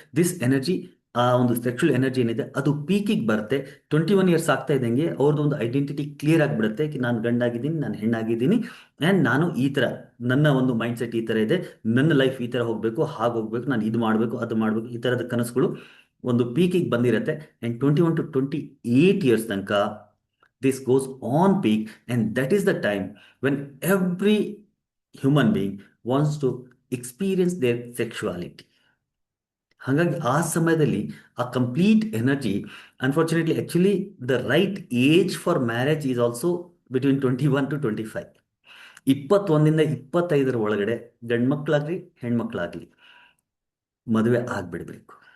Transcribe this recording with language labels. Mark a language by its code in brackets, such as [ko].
[en] this energy, [kn] ಆ ಒಂದು sexual energy ಏನಿದೆ ಅದು ಪೀಕಿಗೆ ಬರುತ್ತೆ. 21 ಇಯರ್ಸ್ ಆಗ್ತಾ ಇದ್ದಂಗೆ ಅವ್ರದ್ದು ಒಂದು ಐಡೆಂಟಿಟಿ ಕ್ಲಿಯರ್ ಆಗಿಬಿಡುತ್ತೆ. ನಾನು ಗಂಡಾಗಿದ್ದೀನಿ, ನಾನು ಹೆಣ್ಣಾಗಿದ್ದೀನಿ, ಆ್ಯಂಡ್ ನಾನು ಈ ಥರ, ನನ್ನ ಒಂದು ಮೈಂಡ್ ಸೆಟ್ ಈ ಥರ ಇದೆ, ನನ್ನ ಲೈಫ್ ಈ ಥರ ಹೋಗಬೇಕು, ಹಾಗೆ ಹೋಗಬೇಕು, ನಾನು ಇದು ಮಾಡಬೇಕು, ಅದು ಮಾಡಬೇಕು, ಈ ಥರದ ಕನಸುಗಳು ಒಂದು ಪೀಕಿಗೆ ಬಂದಿರುತ್ತೆ. [en] And 21 to 28 years ತನಕ this goes on peak, and that is the time when every human being wants to experience their sexuality. [kn] ಹಾಗಾಗಿ ಆ ಸಮಯದಲ್ಲಿ [en] ಆ complete energy, unfortunately actually the right age for marriage is also between 21 to 25. [kn] 21 ಇಂದ 25 ಒಳಗಡೆ ಗಂಡು ಮಕ್ಕಳಾಗಲಿ ಹೆಣ್ಮಕ್ಳಾಗಲಿ ಮದುವೆ ಆಗಿಬಿಡ್ಬೇಕು.